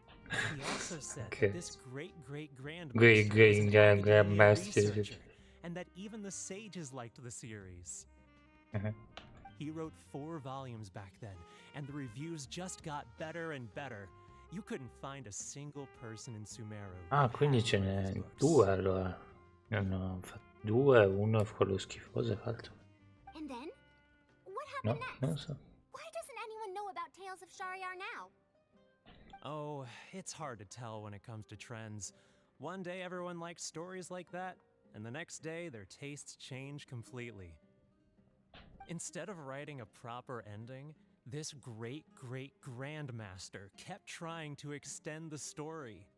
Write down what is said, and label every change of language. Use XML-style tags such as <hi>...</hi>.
<en>He also said that this great-great-grandmaster and that even the sages liked the series. He wrote 4 volumes back then, and the reviews just got better and better. You couldn't find a single person in Sumeru.</en> <it>Ah, quindi ce n'è 2 allora. Ne hanno fatto 2, uno è quello schifoso e l'altro.</it> <en>And then? What happened</en> <it>No,</it> <en>next?</en> <it>non lo so.</it> <en>Why doesn't anyone know about Tales of Shariar now? Oh, it's hard to tell when it comes to trends. One day everyone likes stories like that, and the next day their tastes change completely. Instead of writing a proper ending, this great-great-grandmaster kept trying to extend the story.</en>